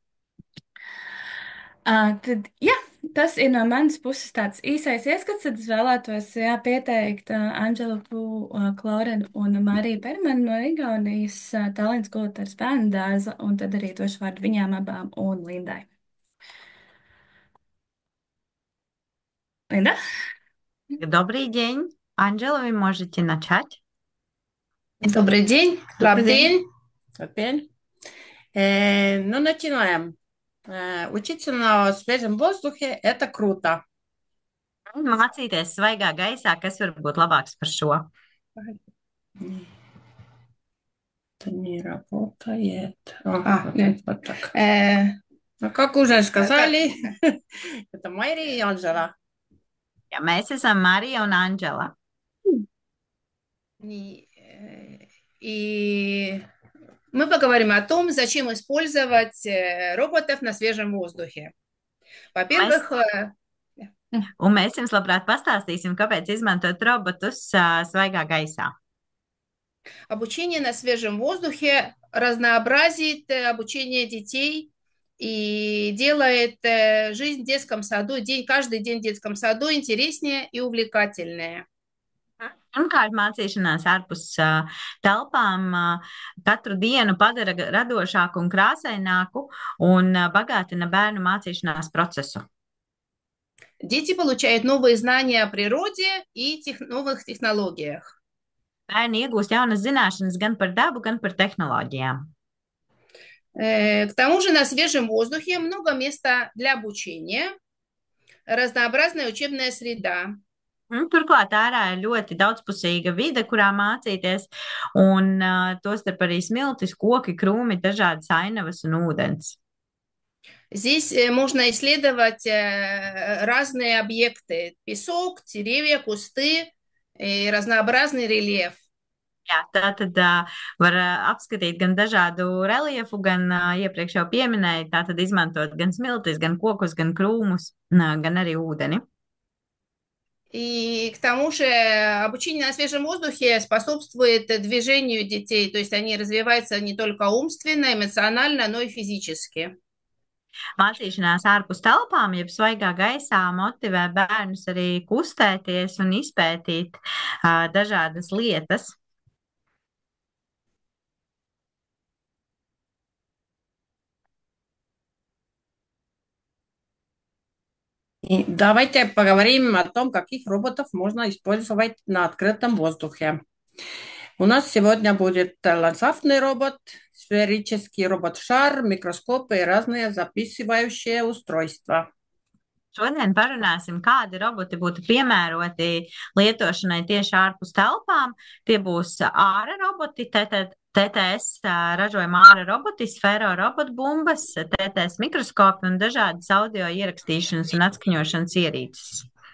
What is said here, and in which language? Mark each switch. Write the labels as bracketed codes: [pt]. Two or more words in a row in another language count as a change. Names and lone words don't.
[lv] Tad, jā, tas ir no manas puses tāds īsais ieskats. Tad es vēlētos pieteikt Anželu Klorenu un Mariju Bermanu no Igaunijas Tallinas skolotājas bērnu dārza, un tad arī došu vārdu viņām abām un Lindai. Linda? [ru] Добрый день. Анджела, вы можете начать? Добрый день, Добрый день. Лабдень. Ну, начинаем. Учиться на свежем воздухе– это круто. [lv] Mācīties svaigā gaisā, kas var būt labāks par šo? [ru] Это не работает. Нет, вот так. Ну, как уже сказали, это Майри и Анжела. [lv] Ja mēs esam Marija un Anģela. [ru] И мы поговорим о том, зачем использовать роботов на свежем воздухе. Во-первых, [lv] Un mēs jums labprāt pastāstīsim, kāpēc izmantot robotus svaigā gaisā. [ru] обучение на свежем воздухе разнообразит обучение детей и делает жизнь в детском саду, каждый день в детском саду интереснее и увлекательнее. [lv] Pirmkārt, mācīšanās ārpus telpām katru dienu padara radošāku un krāsaināku un bagātina bērnu mācīšanās procesu. [ru] Дети получают новые знания о природе и новых технологиях. [lv] Bērni iegūst jaunas zināšanas gan par dabu, gan par tehnoloģijām. [ru] К тому же на свежем воздухе много места для обучения, разнообразная учебная среда. [lv] Turklāt ārā ir ļoti daudzpusīga vide, kurā mācīties, un tostarp arī smiltis, koki, krūmi, dažādas ainavas un ūdens. [ru] Здесь можно исследовать разные объекты: песок, деревья, кусты и разнообразный рельеф. [lv] Jā, tā tad var apskatīt gan dažādu reliefu, gan iepriekš jau pieminēju, tā tad izmantot gan smiltis, gan kokus, gan krūmus, gan arī ūdeni. [ru] И к тому же обучение на свежем воздухе способствует движению детей, то есть они развиваются не только умственно, эмоционально, но и физически. [lv] Mācīšanās ārpus telpām, jeb svaigā gaisā, motivē bērnus arī kustēties un izpētīt dažādas lietas. [ru] И давайте поговорим о том, каких роботов можно использовать на открытом воздухе. У нас сегодня будет ландшафтный робот, сферический робот-шар, микроскопы и разные записывающие устройства. [lv] Šodien parunāsim, kādi roboti būtu piemēroti lietošanai tieši ārpus telpām. Tie būs āra roboti, TTS ražojuma āra roboti, sfēro robotbumbas, TTS mikroskopi un dažādas audio ierakstīšanas un atskaņošanas ierīces.